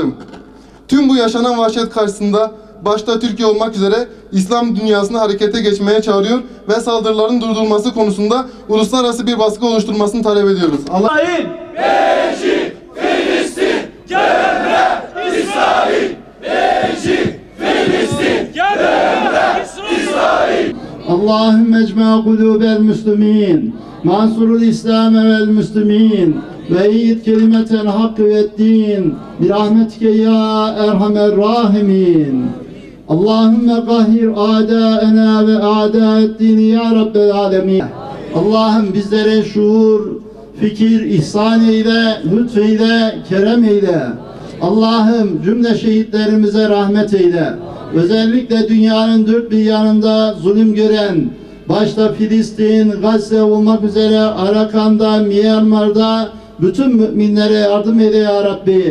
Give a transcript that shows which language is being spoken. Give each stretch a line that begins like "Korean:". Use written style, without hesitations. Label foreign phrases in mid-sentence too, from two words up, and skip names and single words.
Turkish: Tüm bu yaşanan vahşet karşısında başta Türkiye olmak üzere İslam dünyasını harekete geçmeye çağırıyor ve saldırıların durdurulması konusunda uluslararası bir baskı oluşturmasını talep ediyoruz. İsrail, Beşik, Filistin, Cemre, İsrail. Beşik, Filistin, Cemre, İsrail.
Arabic: اللهم اجمع قلوب المسلمين وانصر الإسلام والمسلمين وأيد كلمة الحق والدين برحمتك يا أرحم الراحمين اللهم قهر أعداءنا وأعداء الدين يا رب العالمين
Turkish: Allah'ım bizlere şuur, fikir ihsan eyle, lütfeyle, kerem eyle. Allah'ım cümle şehitlerimize rahmet eyle. Özellikle dünyanın dört bir yanında zulüm gören, başta Filistin, Gazze olmak üzere Arakan'da, Myanmar'da bütün müminlere yardım eyle
Arabic: يا ربي.